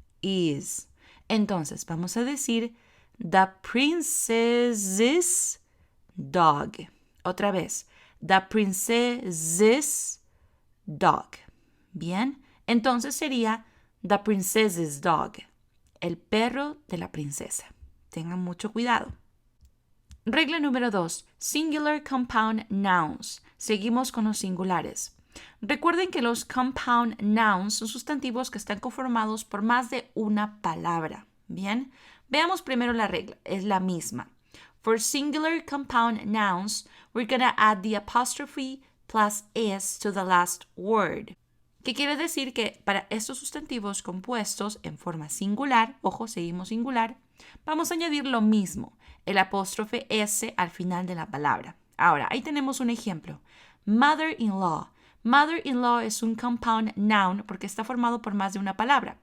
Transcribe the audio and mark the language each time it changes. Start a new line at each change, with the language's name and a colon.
Spanish: Is. Entonces, vamos a decir
English: the princess's dog. Otra vez, the princess's dog.
Spanish: Bien, entonces sería
English: the princess's dog,
Spanish: el perro de la princesa. Tengan mucho cuidado. Regla número 2.
English: Singular compound nouns.
Spanish: Seguimos con los singulares. Recuerden que los compound nouns son sustantivos que están conformados por más de una palabra. Bien, veamos primero la regla. Es la misma.
English: For singular compound nouns, we're going to add the apostrophe plus s to the last word.
Spanish: ¿Qué quiere decir? Que para estos sustantivos compuestos en forma singular, ojo, seguimos singular, vamos a añadir lo mismo, el apóstrofe s al final de la palabra. Ahora, ahí tenemos un ejemplo. Mother-in-law. Mother-in-law es un compound noun porque está formado por más de una palabra.